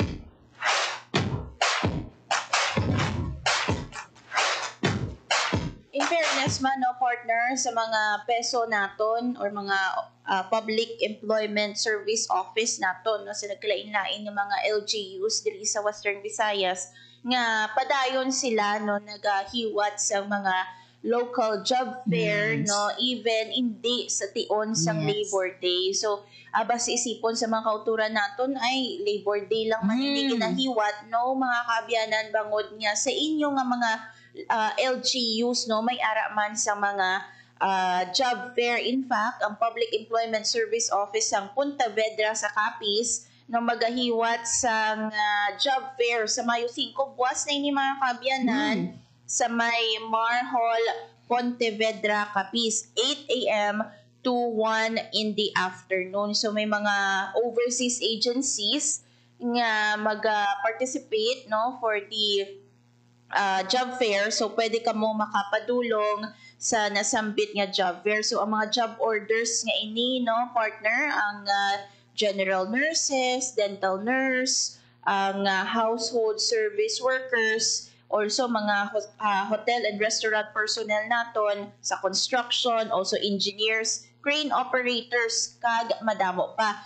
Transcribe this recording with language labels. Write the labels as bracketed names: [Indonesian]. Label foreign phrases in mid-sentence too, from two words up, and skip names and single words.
[English] In fairness [Hiligaynon] man, no, partner, sa mga peso naton or mga Public Employment Service Office naton, no, sa nagkalain-lain ng mga LGUs diri sa Western Visayas, nga padayon sila, no, nagahiwat sa mga local job fair, no, even hindi sa tion sang Labor Day. So, basta isipon sa mga kauturan naton ay Labor Day lang man hindi kinahiwat, no, mga kabyanan bangod niya sa inyo nga mga LGUs no may ara man sa mga job fair. [English] In fact, [Hiligaynon] ang Public Employment Service Office sang Punta Vedra sa Capiz no magahiwat sang job fair sa Mayo 5 buwas na ini mga kabyanan sa may Marhol Pontevedra Capiz 8 a.m. [English] to 1 in the afternoon. So [Hiligaynon] may mga [English] overseas agencies [Hiligaynon] nga mag-participate no [English] for the job fair. [Hiligaynon] So pwede ka mo makapadulong sa nasambit nga job fair. So ang mga [English] job orders [Hiligaynon] nga ini no partner, ang [English] general nurses, dental nurse, [Hiligaynon] ang [English] household service workers, [Hiligaynon] also mga [English] hotel and restaurant personnel [Hiligaynon] naton sa construction, [English] also engineers, crane operators, [Hiligaynon] kag madamo pa.